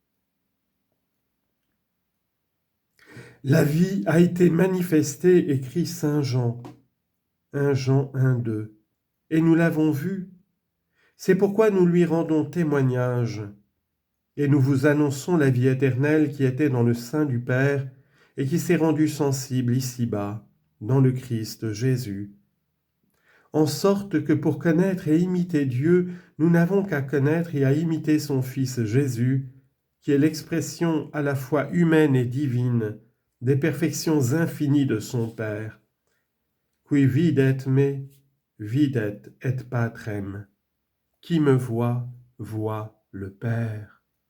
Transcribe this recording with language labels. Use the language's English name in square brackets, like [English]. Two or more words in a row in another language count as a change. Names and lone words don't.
[French] La vie a été manifestée, écrit saint Jean, 1 Jean 1, 2, et nous l'avons vue, C'est pourquoi nous lui rendons témoignage, et nous vous annonçons la vie éternelle qui était dans le sein du Père et qui s'est rendue sensible ici-bas, dans le Christ Jésus. En sorte que pour connaître et imiter Dieu, nous n'avons qu'à connaître et à imiter son Fils Jésus, qui est l'expression à la fois humaine et divine des perfections infinies de son Père. [Latin] Qui videt me, videt et Patrem. [French] Qui me voit, voit le Père.